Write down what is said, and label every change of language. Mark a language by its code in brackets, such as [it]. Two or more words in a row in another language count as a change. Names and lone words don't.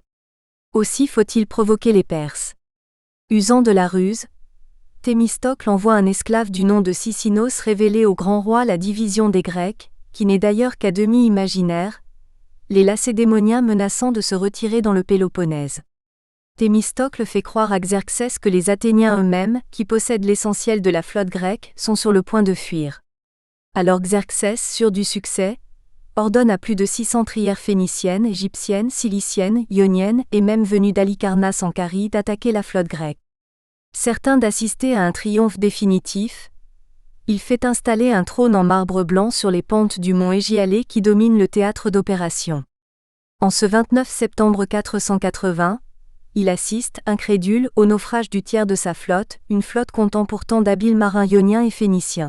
[fr] Aussi faut-il provoquer les Perses. Usant de la ruse, Thémistocle envoie un esclave du nom de Sicinos révéler au grand roi la division des Grecs, qui n'est d'ailleurs qu'à demi imaginaire, les Lacédémoniens menaçant de se retirer dans le Péloponnèse. Thémistocle fait croire à Xerxès que les Athéniens eux-mêmes, qui possèdent l'essentiel de la flotte grecque, sont sur le point de fuir. Alors Xerxès, sûr du succès, ordonne à plus de 600 trières phéniciennes, égyptiennes, ciliciennes, ioniennes et même venues d'Halicarnasse en Carie d'attaquer la flotte grecque. Certains d'assister à un triomphe définitif, Il fait installer un trône en marbre blanc sur les pentes du mont Égialé qui domine le théâtre d'opération. En ce 29 septembre 480, il assiste, incrédule, au naufrage du tiers de sa flotte, une flotte comptant pourtant d'habiles marins ioniens et phéniciens.